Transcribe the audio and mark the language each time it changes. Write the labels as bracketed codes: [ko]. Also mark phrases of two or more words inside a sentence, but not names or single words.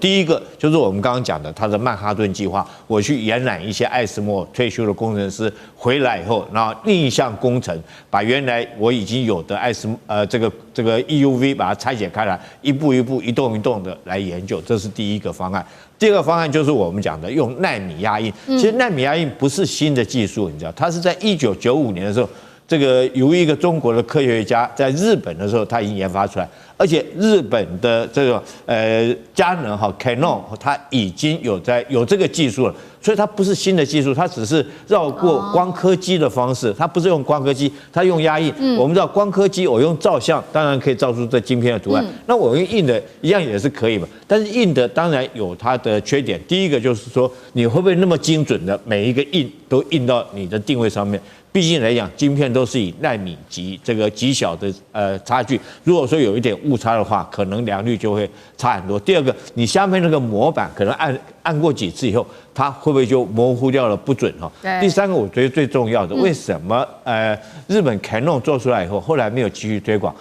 [zh] 第一個就是我們剛剛講的它的曼哈頓計劃，我去延攬一些艾斯摩爾退休的工程師回來以後，然後另一項工程把原來我已經有的這個 EUV 把它拆解開來，一步一步一動一動的來研究，這是第一個方案。第二個方案就是我們講的用奈米壓印，其實奈米壓印不是新的技術，你知道，它是在1995年的时候，這個有一個中國的科學家在日本的時候，他已經研發出來，而且日本的這種佳能 Canon 它已經有這個技術了，所以它不是新的技術，它只是繞過光刻機的方式，它不是用光刻機，它用壓印。我們知道光刻機我用照相，當然可以照出這晶片的圖案，那我用印的一樣也是可以嘛，但是印的當然有它的缺點，第一個就是說你會不會那麼精準的每一個印都印到你的定位上面？畢竟來講，晶片都是以奈米級這個極小的差距，如果說有一點誤差的話，可能良率就會差很多。第二個，你下面那個模板可能按過幾次以後，它會不會就模糊掉了不準第三個，我覺得最重要的，為什麼日本 Canon 做出來以後，後來沒有繼續推廣？